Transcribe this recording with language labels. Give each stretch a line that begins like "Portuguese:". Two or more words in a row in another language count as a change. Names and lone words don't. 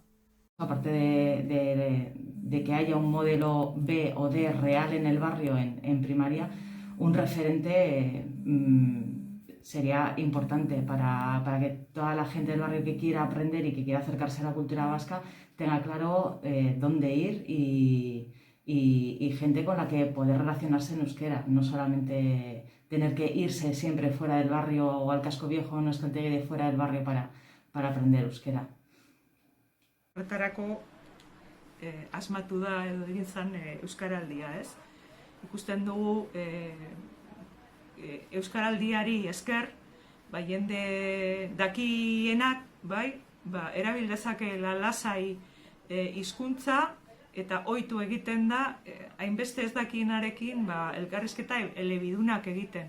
Spanish: Aparte de que haya un modelo B o D real en el barrio en primaria, un referente sería importante para que toda la gente del barrio que quiera aprender y que quiera acercarse a la cultura vasca tenga claro dónde ir y gente con la que poder relacionarse en euskera, no solamente tener que irse siempre fuera del barrio o al casco viejo o no euskaltegi de fuera del barrio para aprender euskera.
Basque: Horretarako asmatu da edo egin zen euskaraldia, ez? Ikusten dugu euskaraldiari esker, jende dakienak, erabil dezakeela lasai hizkuntza eta ohitu egiten da hainbeste ez dakienarekin elkarrizketa elebidunak egiten.